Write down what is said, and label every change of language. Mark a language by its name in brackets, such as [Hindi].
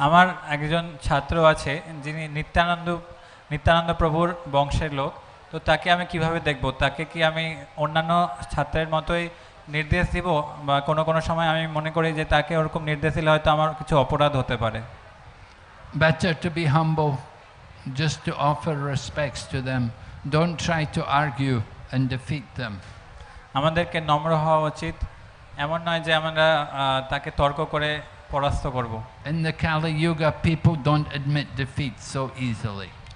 [Bangla] আমার একজন ছাত্র আছে যিনি নিত্যানন্দ প্রভুর বংশের লোক। তো তাকে আমি কিভাবে দেখব? তাকে কি আমি অন্যান্য ছাত্রের মতোই নির্দেশ দিব, বা কোনো সময় আমি মনে করি যে তাকে ওরকম নির্দেশ দিলে হয়তো আমার কিছু অপরাধ হতে পারে। [English] Better to be humble, just to offer respects to them. Don't try to argue and defeat them. [Bangla] আমাদেরকে নম্র হওয়া উচিত, এমন নয় যে আমরা তাকে তর্ক করে পরাস্ত করব। [English] In the Kali Yuga, people don't admit defeat so easily.